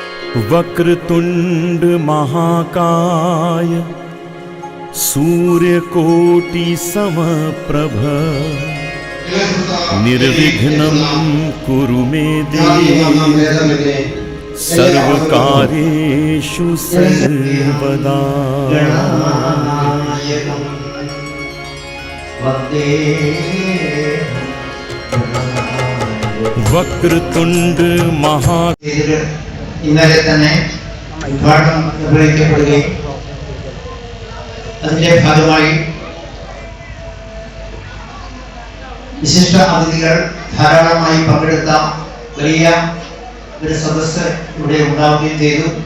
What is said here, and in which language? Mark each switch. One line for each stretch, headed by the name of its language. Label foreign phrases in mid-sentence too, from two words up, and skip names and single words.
Sanskrit: वक्रतुंड महाकाय सूर्यकोटि समप्रभ निर्विघ्नं कुरु मे देव सर्वकार्येषु सर्वदा। വക്രതുണ്ട മഹാ
Malayalam: ഇന്നലെ തന്നെ ഉദ്ഘാടനം നിർവഹിക്കപ്പെടുകയും അതിന്റെ ഭാഗമായി വിശിഷ്ട അതിഥികൾ ധാരാളമായി പങ്കെടുത്ത വലിയ ഒരു സദസ്സ് ഇവിടെ ഉണ്ടാവുകയും ചെയ്തു.